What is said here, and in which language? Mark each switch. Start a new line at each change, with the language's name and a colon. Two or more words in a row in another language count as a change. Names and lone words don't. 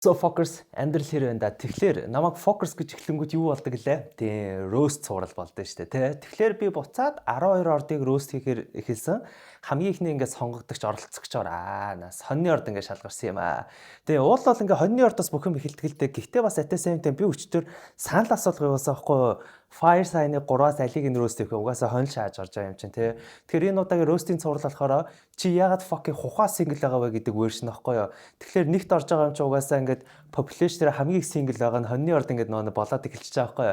Mongolian: So focus амьдрал хэр байна да. Тэгэхээр намайг focus гэж эхлэнгүүт юу болдог лээ? Тийм, roast цуврал болдоо штэ тий. Тэгэхээр би буцаад 12 ордыг roast хийхээр эхэлсэн. Хамгийн ихний ингээд сонгогдогч оролцогчоор сонны орд ингээд шалгарсан юм аа. Тэгээ уул бол ингээд хоньны ордоос бүх юм эхэлтгэлтэй. Гэхдээ бас
English: at the same time
Mongolian: би өчтөр санал асуулга явуулсан байхгүй юу?
English: Fire sign-
Mongolian: ы 3-аас алиг нь roast хийх вэ? Угаасаа хонь шааж орж байгаа юм чинь тий. Тэгэхээр энэ удаагийн roast-ийн цуврал болохоор чи яагаад fucking хухаа single байгаа вэ гэдэг version аахгүй юу? Тэгэхээр нэгт орж байгаа юм чи угаасаа ингээд population дээр хамгийн их single байгаа нь хоньны орд ингээд нөө болоод эхэлчихэж байгаа байхгүй юу?